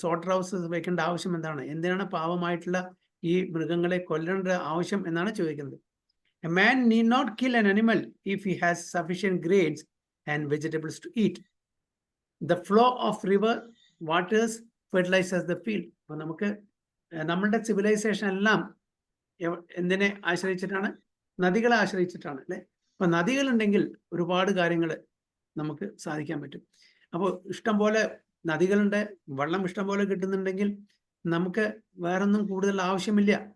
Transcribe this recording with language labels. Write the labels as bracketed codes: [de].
[ml] Slaughter houses വെക്കേണ്ട ആവശ്യം എന്താണ്? എന്തിനാണ് പാവമായിട്ടുള്ള ഈ മൃഗങ്ങളെ കൊല്ലേണ്ട ആവശ്യം എന്നാണ് ചോദിക്കുന്നത്. [en] A man need not kill an animal if he has sufficient grains and vegetables to eat. The flow of river waters fertilizes the field. [ml] അപ്പോൾ നമുക്ക് നമ്മളുടെ സിവിലൈസേഷൻ എല്ലാം എന്തിനെ ആശ്രയിച്ചിട്ടാണ്? നദികളെ ആശ്രയിച്ചിട്ടാണ് അല്ലേ? അപ്പം നദികളുണ്ടെങ്കിൽ ഒരുപാട് കാര്യങ്ങൾ നമുക്ക് സാധിക്കാൻ പറ്റും. അപ്പോൾ ഇഷ്ടം പോലെ നദികളുണ്ട്, വെള്ളം ഇഷ്ടം പോലെ കിട്ടുന്നുണ്ടെങ്കിൽ നമുക്ക് വേറൊന്നും കൂടുതൽ ആവശ്യമില്ല.